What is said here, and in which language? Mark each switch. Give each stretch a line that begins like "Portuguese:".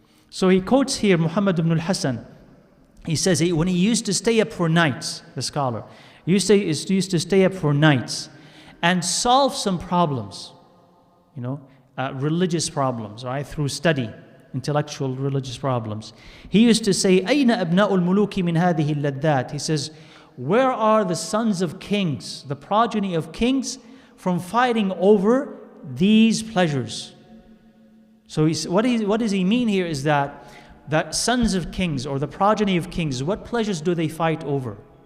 English: So he quotes here Muhammad ibn al-Hasan. He says when he used to stay up for nights, the scholar, he used to stay up for nights and solve some problems, religious problems, right, through study, intellectual religious problems. He used to say,
Arabic: أين أبناء الملوك من هذه اللذات?
English: He says, where are the sons of kings, the progeny of kings, from fighting over these pleasures? So what does he mean here is that sons of kings or the progeny of kings, what pleasures do they fight over?